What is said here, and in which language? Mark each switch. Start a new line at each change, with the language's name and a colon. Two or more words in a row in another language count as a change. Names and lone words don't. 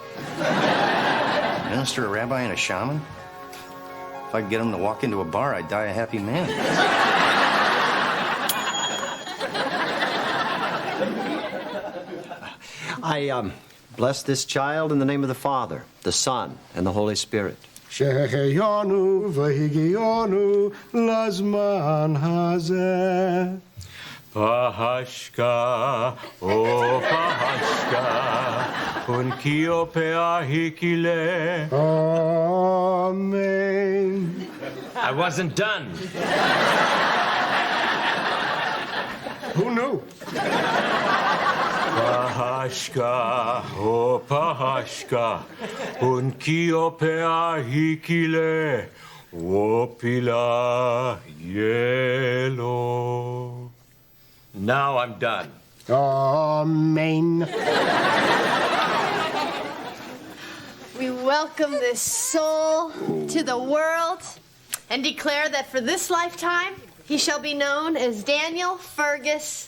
English: A minister, a rabbi, and a shaman? If I could get him to walk into a bar, I'd die a happy man. I bless this child in the name of the Father, the Son, and the Holy Spirit.
Hebrew: שהחיינו והגיענו לזמן הזה.
Lakota: Pahashka, oh Pahashka, unkio peahikile.
English: Amen. I wasn't done. Who knew?
Lakota: Pahashka, oh Pahashka, unkio peahikile.
English: Wopila yellow. Now I'm done. Amen. We welcome this soul to the world and declare that for this lifetime, he shall be known as Daniel Fergus